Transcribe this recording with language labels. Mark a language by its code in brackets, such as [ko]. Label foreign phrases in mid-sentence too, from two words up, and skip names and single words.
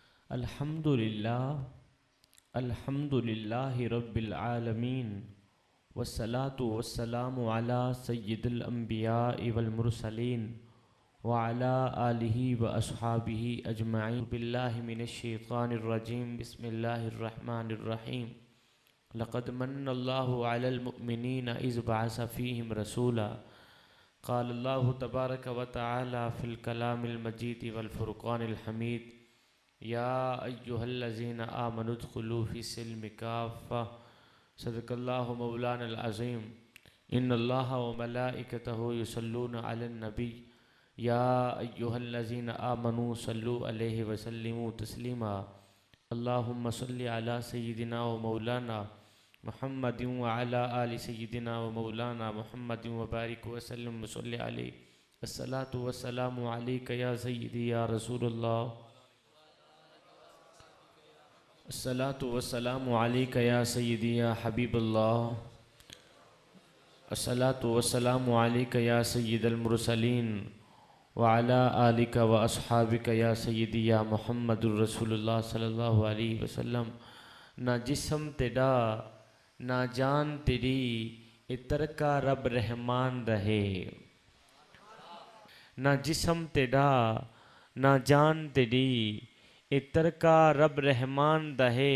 [ar] الحمد لله رب العالمين والصلاة والسلام على سيد الأنبياء والمرسلين وعلى آله وأصحابه أجمعين. بالله من الشيطان الرجيم. بسم الله الرحمن الرحيم. لقد من الله على المؤمنين إذ بعث فيهم رسولا قال الله تبارك وتعالى في الكلام المجيد والفرقان الحميد. يا أيها الذين آمنوا ادخلوا في السلم كافة صدق الله مولانا العظيم. إن الله وملائكته يصلون على النبي يا أيها الذين آمنوا صلوا عليه وسلموا تسليما. اللهم صل على سيدنا ومولانا محمد وعلى آل سيدنا ومولانا محمد وبارك وسلم وصل عليه. الصلاة والسلام عليك يا سيدي يا رسول الله. الصلاة والسلام عليك يا سيدي يا حبيب الله. الصلاة والسلام عليك يا سيد المرسلين وعلى آلك وأصحابك يا سيدي يا محمد رسول الله صلى الله عليه وسلم. [ur] نہ جسم تیرا نہ جان تیری اتر کا رب رحمان رہے. نہ جسم تیرا نہ جان تیری اتر کا رب رحمان دہے.